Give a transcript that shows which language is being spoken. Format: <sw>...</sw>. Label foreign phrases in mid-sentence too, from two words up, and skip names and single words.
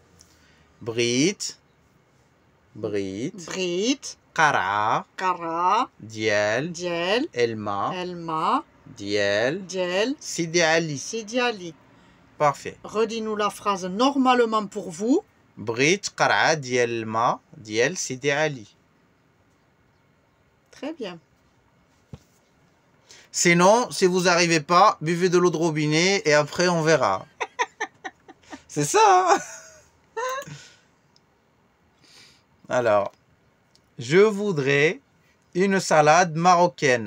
<fr>Brit. Brit. Brit, Kara. Kara, Diel. Diel, Elma. Elma, Diel. Diel, Sidi Ali. Sidi Ali. Parfait. Redis-nous la phrase normalement pour vous. Brit. Kara. Dielma. Diel. Sidi Ali. Très bien. Sinon, si vous n'arrivez pas, buvez de l'eau de robinet et après on verra. C'est ça, hein? Alors, je voudrais une salade marocaine.</fr>